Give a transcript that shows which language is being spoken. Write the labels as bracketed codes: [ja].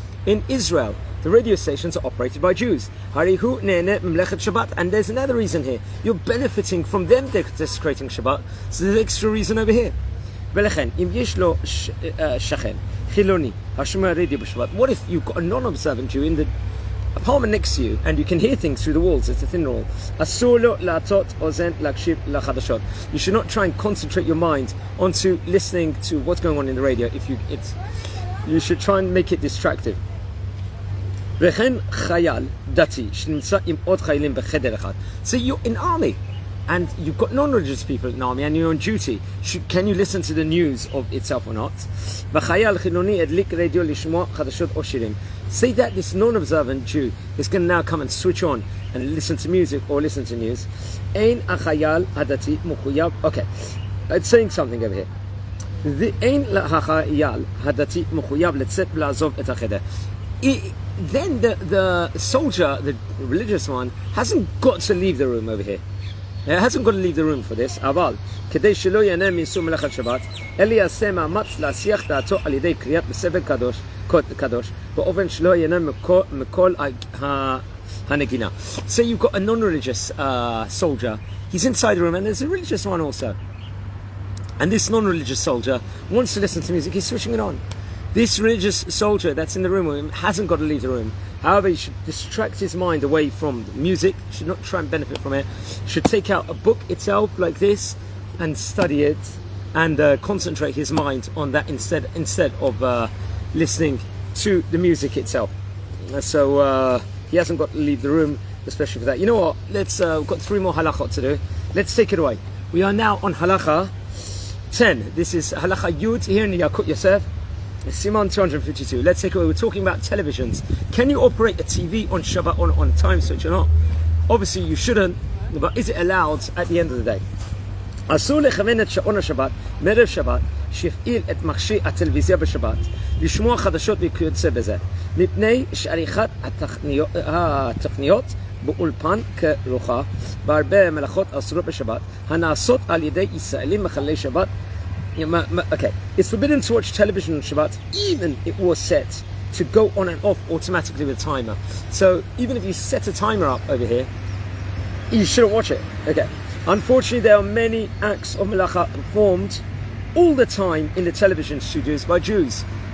[en] In Israel, the radio stations are operated by Jews. [he] Harihu ne'ene memlechet Shabbat. [en] And there's another reason here. You're benefiting from them desecrating Shabbat, so there's an extra reason over here. [he] ולכן, אם יש לו שכן, חילוני, השומע רדיו בשבת, [en] what if you've got a non-observant Jew in the apartment next to you and you can hear things through the walls? It's a thin wall. [he] אסור לו לעטות אוזן להקשיב לחדשות. [en] You should not try and concentrate your mind onto listening to what's going on in the radio. You should try and make it distractive. [he] וכן חייל דתי שנמצא עם עוד חיילים בחדר אחד. [en] So you're in army and you've got non-religious people in the army and you're on duty. Can you listen to the news of itself or not? [he] וחייל חילוני הדליק רדיו לשמוע חדשות או שירים. [en] Say that this non-observant Jew is going to now come and switch on and listen to music or listen to news. [he] אין החייל הדתי מחויב. [en] Okay, it's saying something over here. [he] אין החייל הדתי מחויב לצאת ולעזוב את החדר. [en] Then the soldier, the religious one, hasn't got to leave the room over here. He hasn't got to leave the room for this. [he] אבל כדי שלא ייהנה מאיסור מלאכת שבת, אלא יעשה מאמץ להסיח דעתו על ידי קריאת בספר קדוש, באופן שלא ייהנה מכל הנגינה. [en] So you've got a non-religious soldier. He's inside the room, and there's a religious one also. And this non-religious soldier wants to listen to music. He's switching it on. This religious soldier that's in the room with him hasn't got to leave the room. However, he should distract his mind away from the music. He should not try and benefit from it. He should take out a book itself like this and study it and concentrate his mind on that instead of listening to the music itself. So he hasn't got to leave the room, especially for that. You know what? We've got 3 more halachot to do. Let's take it away. We are now on halacha 10. This is Halacha Yud here in the Yalkut Yosef. Siman 252. Let's take away. We're talking about televisions. Can you operate a TV on Shabbat on a time switch or not? Obviously you shouldn't, but is it allowed at the end of the day? [he] אסור לכוון את שעון השבת, מערב שבת, שיפעיל את מכשיר הטלוויזיה בשבת, לשמוע חדשות וכיוצא בזה, מפני שעריכת התוכניות באולפן כרוכה, בהרבה מלאכות אסורות בשבת, הנעשות על ידי ישראלים מחללי שבת. [en] Okay, it's forbidden to watch television on Shabbat, even it was set to go on and off automatically with a timer. So even if you set a timer up over here, you shouldn't watch it. Okay. Unfortunately, there are many acts of melacha performed all the time in the television studios by Jews.